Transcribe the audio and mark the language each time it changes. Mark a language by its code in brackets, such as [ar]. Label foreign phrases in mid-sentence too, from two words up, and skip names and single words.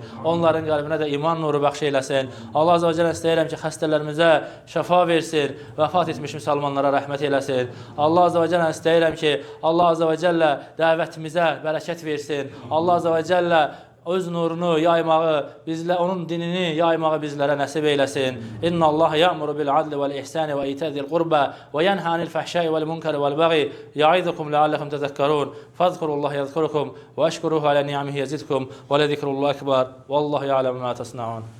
[az] Onların qəlbinə də iman nuru bəxş eyləsin. Allah [ar] عز وجل [az] istəyirəm ki, xəstələrimizə şəfa versin. Vəfat etmiş müsəlmanlara rəhmət eyləsin. Allah [ar] عز وجل [az] istəyirəm ki, Allah [ar] عز وجل [az] dəvətimizə bərəkət versin. Allah [ar] عز وجل [az] öz nurunu yaymağı, onun dinini yaymağı bizlərə nəsib eyləsin. [ar] إن الله يأمر بالعدل والإحسان وإيتاء ذي القربى وينهى عن الفحشاء والمنكر والبغي يعظكم لعلكم تذكرون. فاذكروا الله يذكركم واشكروه على نعمه يزدكم ولذكر الله أكبر. والله يعلم ما تصنعون.